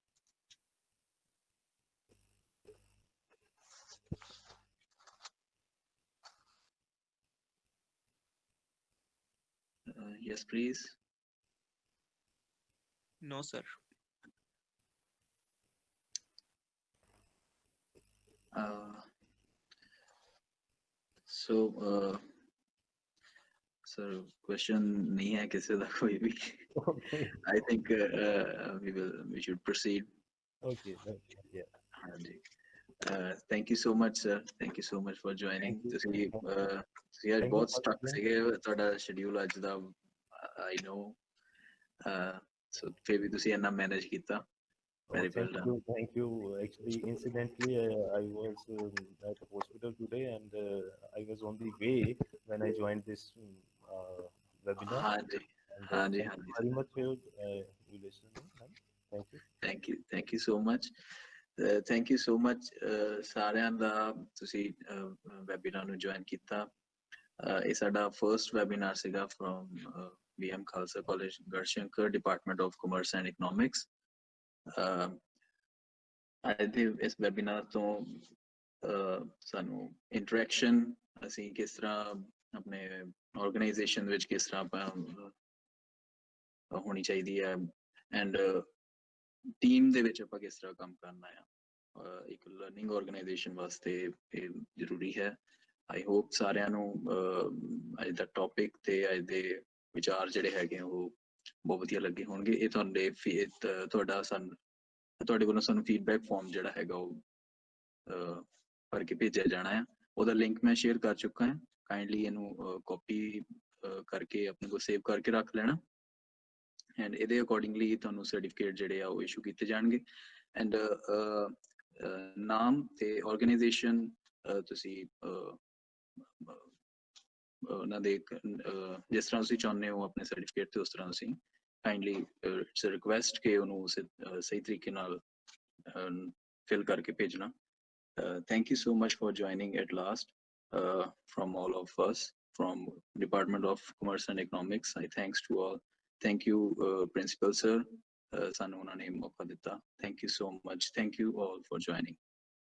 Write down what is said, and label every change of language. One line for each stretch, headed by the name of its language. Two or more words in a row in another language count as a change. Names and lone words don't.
English: Yes, please. No, sir.
Punjabi: So Sir, question ਨਹੀਂ ਹੈ ਕਿਸੀ ਦਾ ਕੋਈ ਭੀ.
English: Okay. I think we should proceed. Okay. Yeah.
Hindi: हाँ जी.
English: Thank you so much, sir. Thank you so much for joining. Thank you.
Punjabi: ਤੁਸੀਂ ਅੱਜ
English: Thank you
Punjabi: ਬਹੁਤ
English: once stuck again.
Punjabi: ਸੀਗੇ, ਤੁਹਾਡਾ schedule ਅੱਜ ਦਾ
English: I know.
Punjabi: So ਫਿਰ ਵੀ ਤੁਸੀਂ ਇੰਨਾ manage ਕੀਤਾ.
English: Very well Thank done. you. Thank you. Actually, incidentally, I was at a hospital today, and I was on the way when I joined this webinar.
Hindi: हाँ जी.
English: And
Hindi: हाँ जी.
English: thank
Hindi: हाँ
English: you
Hindi: जी.
English: very much for you listening. Thank you. Thank you. Thank you so much. Thank you so much
Punjabi: ਸਾਰਿਆਂ ਦਾ ਤੁਸੀਂ webinar ਨੂੰ join ਕੀਤਾ. ਇਹ ਸਾਡਾ
English: first webinar
Punjabi: ਸੀਗਾ
English: from BM Khalsa College, Garshankar, Department of Commerce and Economics.
Punjabi: ਅੱਜ ਦੇ ਇਸ webinar ਤੋਂ ਸਾਨੂੰ interaction, ਅਸੀਂ ਕਿਸ ਤਰ੍ਹਾਂ ਆਪਣੇ organization ਵਿੱਚ ਕਿਸ ਤਰ੍ਹਾਂ ਆਪਾਂ ਹੋਣੀ ਚਾਹੀਦੀ ਹੈ,
English: and team
Punjabi: ਦੇ ਵਿੱਚ ਆਪਾਂ ਕਿਸ ਤਰ੍ਹਾਂ ਕੰਮ ਕਰਨਾ ਆ, ਇੱਕ
English: learning organization
Punjabi: ਵਾਸਤੇ ਇਹ ਜ਼ਰੂਰੀ ਹੈ.
English: I hope
Punjabi: ਸਾਰਿਆਂ ਨੂੰ ਅੱਜ ਦਾ topic ਤੇ ਅੱਜ ਦੇ ਵਿਚਾਰ ਜਿਹੜੇ ਹੈਗੇ ਉਹ ਬਹੁਤ ਵਧੀਆ ਲੱਗੇ ਹੋਣਗੇ. ਇਹ ਤੁਹਾਡੇ ਵੱਲੋਂ ਸਾਨੂੰ
English: feedback form
Punjabi: ਜਿਹੜਾ ਹੈਗਾ ਉਹ ਭਰ ਕੇ ਭੇਜਿਆ ਜਾਣਾ ਹੈ. ਉਹਦਾ link ਮੈਂ share ਕਰ ਚੁੱਕਾ ਹਾਂ. kindly ਇਹਨੂੰ copy ਕਰਕੇ ਆਪਣੇ ਕੋਲ save ਕਰਕੇ ਰੱਖ ਲੈਣਾ, and ਇਹਦੇ accordingly ਤੁਹਾਨੂੰ certificate ਜਿਹੜੇ ਆ ਉਹ issue ਕੀਤੇ ਜਾਣਗੇ. and ਨਾਮ ਤੇ organization ਤੁਸੀਂ ਉਹਨਾਂ ਦੇ ਜਿਸ ਤਰ੍ਹਾਂ ਤੁਸੀਂ ਚਾਹੁੰਦੇ ਹੋ ਆਪਣੇ ਸਰਟੀਫਿਕੇਟ ਤੇ ਉਸ ਤਰ੍ਹਾਂ ਤੁਸੀਂ
English: kindly it's a request
Punjabi: ਕਿ ਉਹਨੂੰ ਸਹੀ ਤਰੀਕੇ ਨਾਲ fill ਕਰਕੇ ਭੇਜਣਾ.
English: Thank you so much for joining at last from all of us from Department of Commerce and Economics. I thanks to all. Thank you Principal Sir,
Punjabi: ਸਾਨੂੰ ਉਹਨਾਂ ਨੇ ਮੌਕਾ ਦਿੱਤਾ.
English: Thank you so much. Thank you all for joining.